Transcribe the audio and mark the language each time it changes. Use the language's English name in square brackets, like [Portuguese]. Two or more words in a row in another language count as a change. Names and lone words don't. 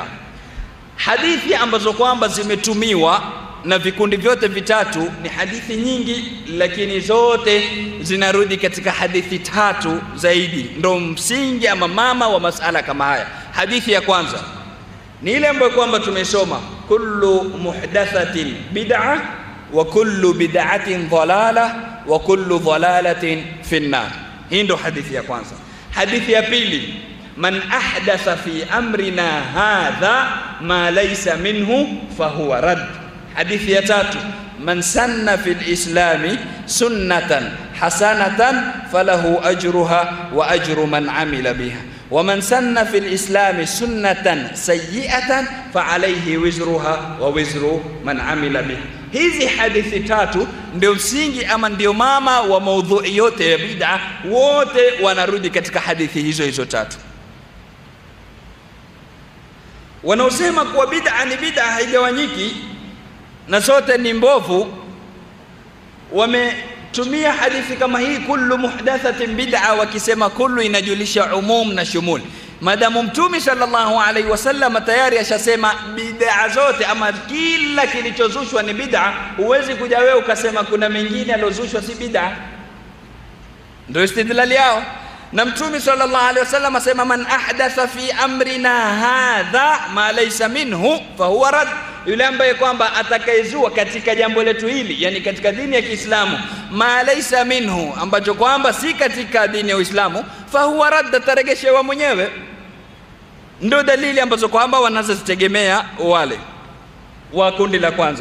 [Swahili] Hadithi ambazo kwamba zimetumiwa na vikundi vyote vitatu ni hadithi nyingi, lakini zote zinarudi katika hadithi tatu zaidi, ndio msingi ama mama wa masala kama haya. Hadithi ya kwanza ni ile ambayo kwamba tumesoma, [Arabic] كل محدثة بدعة وكل بدعة ضلالة وكل ضلالة في النار. [Swahili] Hii ndio hadithi ya kwanza. Hadithi ya pili, [Arabic] من أحدث في أمرنا هذا ما ليس منه فهو رد. [Swahili] Hadithi ya tatu, [Arabic] من سن في الإسلام سنة حسنة فله أجرها وأجر من عمل بها، ومن سن في الإسلام سنة سيئة فعليه وزرها ووزر من عمل بها. [Swahili] Hizi hadithi tatu ndio msingi ama ndio mama wa maudhui yote ya bid'a. Wote wanarudi katika hadithi hizo tatu. Wanaosema kuwa bid'a ni bid'a haigawanyiki na zote ni mbovu, wametumia hadithi kama hii, [Arabic] كل محدثة بدعة, [Swahili] wakisema kullu inajulisha umum na shumul. Madamu Mtume [Arabic] صلى الله عليه وسلم [Swahili] tayari ashasema bid'a zote ama kila kilichozushwa ni bid'a, huwezi kuja wewe ukasema kuna mengine aliozushwa si bid'a. Ndio istidlali yao. Na Mtume [Arabic] صلى الله عليه وسلم [Swahili] asema, [Arabic] من أحدث في أمرنا هذا ما ليس منه فهو رد. [Swahili] Yule ambaye kwamba atakayezua katika jambo letu hili, yani katika dini ya Kiislamu, [Arabic] ما ليس منه, [Swahili] ambacho kwamba si katika dini ya Uislamu, [Arabic] فهو رد, [Swahili] taregeshewa mwenyewe. Ndio dalili ambazo kwamba wanazozitegemea wale wa kundi la kwanza.